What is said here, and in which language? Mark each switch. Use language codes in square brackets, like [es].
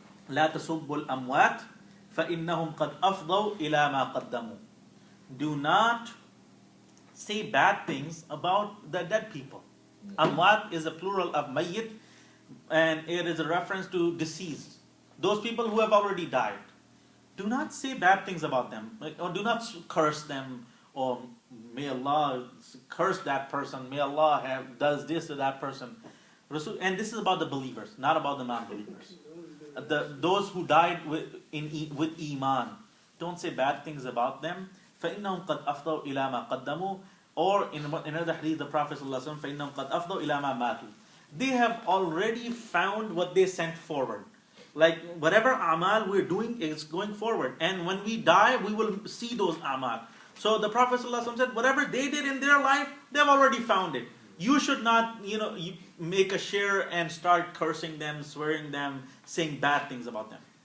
[ar] لا تسبوا الأموات فإنهم قد أفضوا إلى ما قدموا. [en] Do not say bad things about the dead people. Amwat is a plural of mayyit, and it is a reference to deceased. Those people who have already died. Do not say bad things about them, or do not curse them, or may Allah curse that person, may Allah does this to that person. And this is about the believers, not about the non-believers. Those who died with iman, don't say bad things about them. [ar] فَإِنَّهُمْ قَدْ أَفْضَوْا إِلَى مَا قَدَّمُوا. [en] Or in another hadith, the Prophet ﷺ, [ar] فَإِنَّهُمْ قَدْ أَفْضَوْا إِلَى مَا مَاتُوا. [en] They have already found what they sent forward. Like whatever amal we're doing is going forward. And when we die, we will see those amal. So the Prophet ﷺ said, whatever they did in their life, they've already found it. You should not, you make a share and start cursing them, swearing them, saying bad things about them.